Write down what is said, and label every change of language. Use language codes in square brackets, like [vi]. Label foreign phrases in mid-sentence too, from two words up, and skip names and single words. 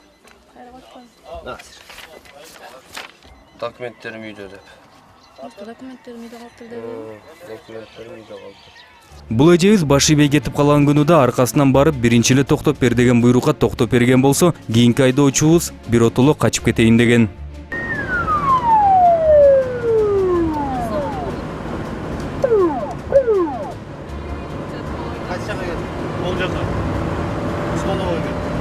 [ky] Документтерим үйдө деп. Документтерим үйдө калыптыр деп. Документтерим үйдө калды. Бул эжебиз баш ийбей кетип калган күнү да аркасынан барып биринчи эле токтоп бер деген буйрукка токтоп берген болсо, кийинки айдоочубуз биротоло качып кетейин деген. [kk] Ол жерде. Сонда келген.